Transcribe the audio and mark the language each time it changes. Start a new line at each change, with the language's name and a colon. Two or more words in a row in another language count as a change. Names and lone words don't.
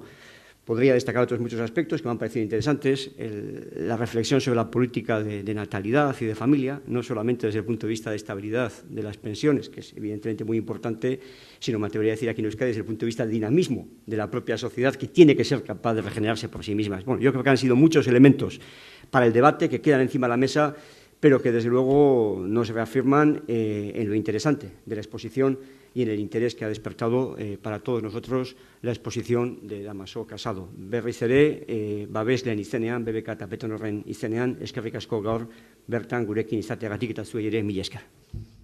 Spanish: Podría destacar otros muchos aspectos que me han parecido interesantes, la reflexión sobre la política de natalidad y de familia, no solamente desde el punto de vista de estabilidad de las pensiones, que es evidentemente muy importante, sino me atrevería a decir aquí en Euskadi desde el punto de vista del dinamismo de la propia sociedad, que tiene que ser capaz de regenerarse por sí misma. Bueno, yo creo que han sido muchos elementos para el debate que quedan encima de la mesa, pero que desde luego no se reafirman en lo interesante de la exposición y en el interés que ha despertado para todos nosotros la exposición de Dámaso Casado.
Basque: Berriz ere, babeslean izenean, BBK eta Petonorren izenean, eskerrik asko gaur bertan gurekin izateagatik eta zuei ere mila esker.